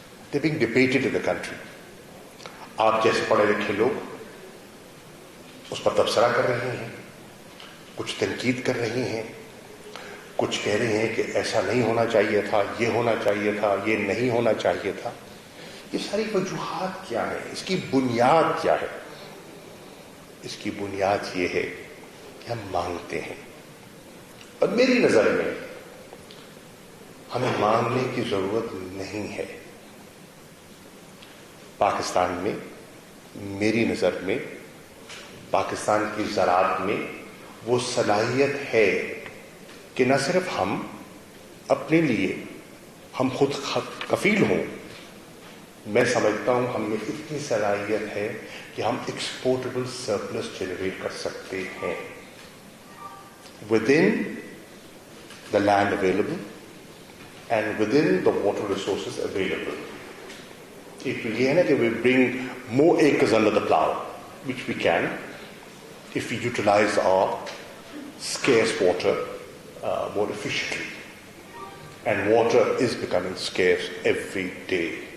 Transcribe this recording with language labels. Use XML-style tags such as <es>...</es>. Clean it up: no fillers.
<en>They're being debated in the country.</en> <ur>آپ جیسے پڑھے لکھے لوگ اس پر تبصرہ کر رہے ہیں, کچھ تنقید کر رہے ہیں, کچھ کہہ رہے ہیں کہ ایسا نہیں ہونا چاہیے تھا, یہ ہونا چاہیے تھا, یہ نہیں ہونا چاہیے تھا. یہ ساری وجوہات کیا ہیں؟ اس کی بنیاد کیا ہے؟ اس کی بنیاد یہ ہے کہ ہم مانگتے ہیں. اور میری نظر میں ہمیں مانگنے کی ضرورت نہیں ہے. پاکستان میں, میری نظر میں, پاکستان کی زراعت میں وہ صلاحیت ہے کہ نہ صرف ہم اپنے لیے ہم خود کفیل ہوں, میں سمجھتا ہوں ہم میں اتنی صلاحیت ہے کہ ہم ایکسپورٹیبل سرپلس جنریٹ کر سکتے ہیں</ur> <en>within the land available and within the water resources available.</en> <ur>ایک یہ ہے نا کہ</ur> <en>we bring more acres under the plow, which we can if we utilize our scarce water more efficiently. And water is becoming scarce every day.</en>